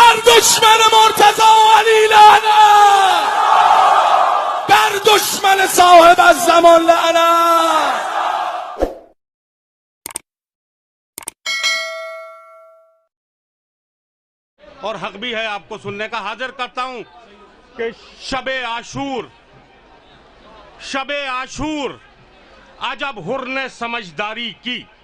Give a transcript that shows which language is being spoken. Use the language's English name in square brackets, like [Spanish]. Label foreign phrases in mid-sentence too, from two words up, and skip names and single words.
[Persian] دشمن مرتضی و علی لعنت، بر دشمن صاحب الزمان لعنت. [Urdu] اور حق بھی ہے آپ کو سننے کا. حاضر کرتا ہوں کہ شب عاشور عجب حر نے سمجھداری کی.